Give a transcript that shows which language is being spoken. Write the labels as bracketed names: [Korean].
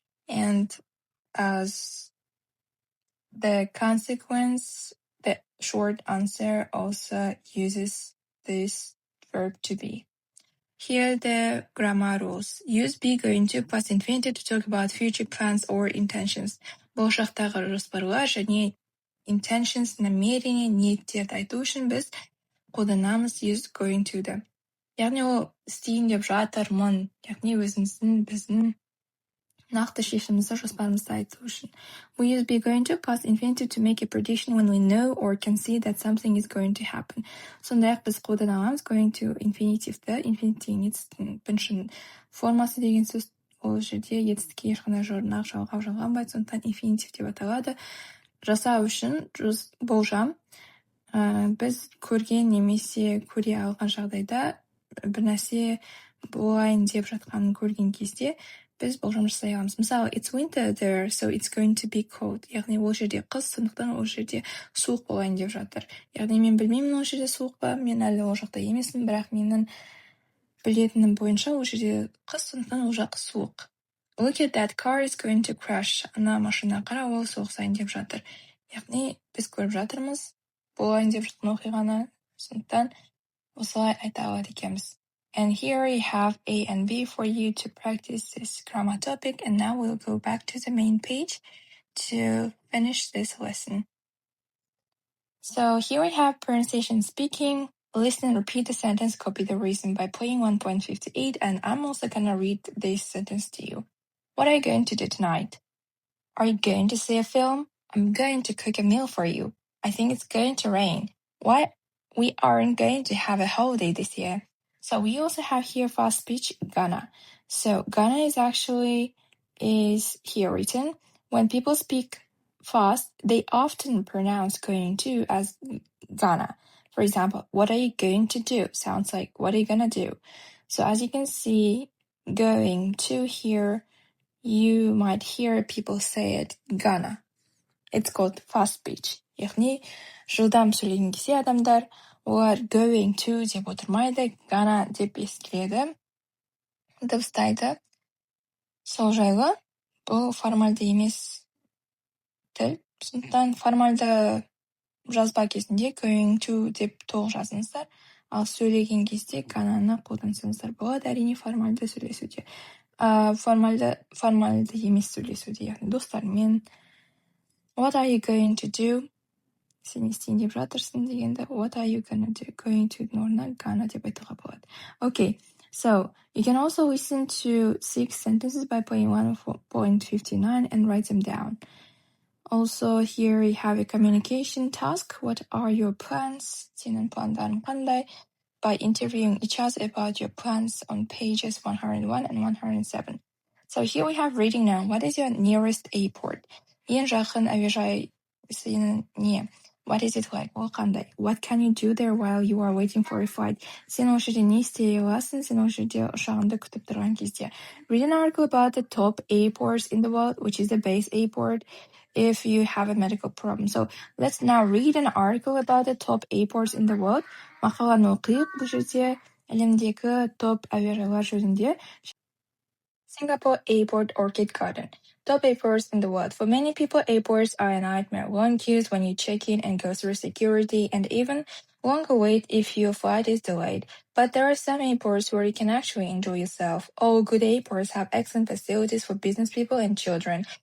[English] And as the consequence, the short answer also uses this verb to be. Here are the grammar rules. Use be going to past infinitive to talk about future plans or intentions. [Kazakh] Болашақтағы жоспарлар және intentions, намерение, ниеттерді айту үшін біз қолданамыз [English] use going to- [Kazakh] ды. Яғни ол істейін деп жатырмын. Яғни өзіміздің, біздің нақты шешімімізді, жоспарымызды айту үшін. [English] We use be going to past infinitive to make a prediction when we know or can see that something is going to happen. [Kazakh] Сондай-ақ біз қолдана аламыз going to infinitive-ді. Infinitive бірінші формасы деген сөз, ол жерде етістікке ешқандай жұрнақ жалғанбайды, сондықтан infinitive деп аталады. Жасау үшін болжам. Біз көрген немесе көре алған жағдайда бір нәрсе болайын деп жатқанын көрген кезде біз болжам жасай аламыз. [English] Мысалы, it's winter there, so it's going to be cold. [Kazakh] Яғни ол жерде қыс, сондықтан ол жерде суық болайын деп жатыр. Яғни мен білмеймін ол жерде суық па, мен әлі ол жақта емеспін, бірақ менің білетінім бойынша ол жерде қыс, сондықтан ол жақ суық. [English] Look at that car is going to crash. [Kazakh] Ана машина қара, ол соғысайын деп жатыр. Яғни біз көріп жатырмыз болайын деп жатқан оқиғаны, сондықтан осылай айта алады екенбіз. [English] And here we have A and B for you to practice this grammar topic. And now we'll go back to the main page to finish this lesson. So here we have pronunciation speaking. Listen and repeat the sentence, copy the reason by playing 1.58. And I'm also gonna read this sentence to you. What are you going to do tonight? Are you going to see a film? I'm going to cook a meal for you. I think it's going to rain. Why? We aren't going to have a holiday this year. So we also have here fast speech, gonna. So gonna is here written. When people speak fast, they often pronounce going to as gonna. For example, what are you going to do? Sounds like what are you gonna do? So as you can see, going to here, you might hear people say it gonna. It's called fast speech. [Kazakh] Яғни жылдам сөйлеген кезде адамдар олар going to деп отырмайды, gonna деп естіледі, дыбыстайды. Сол жайлы бұл формальды емес тіл. Сондықтан формальды жазба кезінде going to деп толық жазыңыздар, ал сөйлеген кезде gonnаны қолдансаңыздар болады. Әрине формальды сөйлесуде. Формальды емес сөйлесуде, яғни достармен. [English] What are you going to do? [Kazakh] сен не істейін деп жатырсың дегенде [English] what are you gonna do? [Kazakh] Going to орнына gonna деп айтуға болады. [English] Okay, so you can also listen to 6 sentences by playing 1.59 and write them down. Also, here you have a communication task. What are your plans? [Kazakh] Сенің пландарың қандай? [English] By interviewing each other about your plans on pages 101 and 107. So here we have reading now. What is your nearest airport? [Kazakh] Ең жақын әуежай сенің не? [English] What is it like? [Kazakh] Ол қандай? [English] What can you do there while you are waiting for a flight? [Kazakh] Сен ол жерде не істей аласың? Сен ол жерде ұшағыңды күтіп тұрған кезде. [English] Read an article about the top airports in the world, which is the base airport, if you have a medical problem. So let's now read an article about the top airports in the world. [Kazakh] Мақаланы оқиық бұл жерде әлемдегі топ әуежайлар жөнінде. [English] Singapore Airport Orchid Garden. Top airports in the world. For many people, airports are a nightmare. Long queues when you check in and go through security, and even longer wait if your flight is delayed. But there are some airports where you can actually enjoy yourself. All good airports have excellent facilities for business people and children.